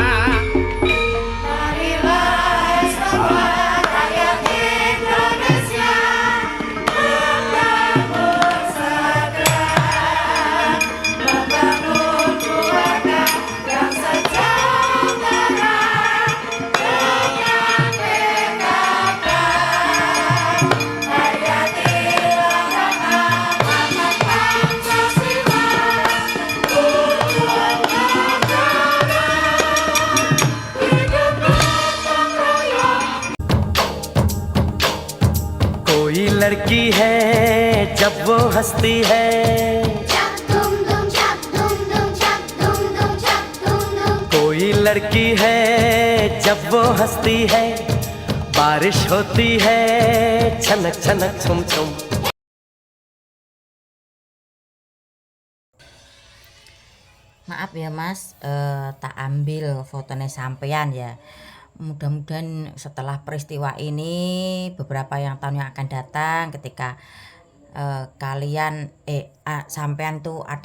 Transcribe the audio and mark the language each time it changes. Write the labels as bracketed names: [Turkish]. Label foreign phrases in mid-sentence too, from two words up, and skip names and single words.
[Indonesian] Marilah estafet rakyat Indonesia, membangun segera, membangun keluarga yang sejahtera dengan PKK. Hayatilah amanat Pancasila, tujuan negara, hidup gotong royong. [Hindi] कोई लड़की है जब वो हंसती है, Cak dum dum, cak dum dum, cak dum dum, cak dum dum. कोई लड़की है जब वो हंसती है, बारिश होती है छनक छनक छुम छुम. [Indonesian] Maaf ya Mas, tak ambil fotonya sampean ya. Mudah-mudahan setelah peristiwa ini beberapa tahun yang akan datang, ketika kalian sampean tuh ada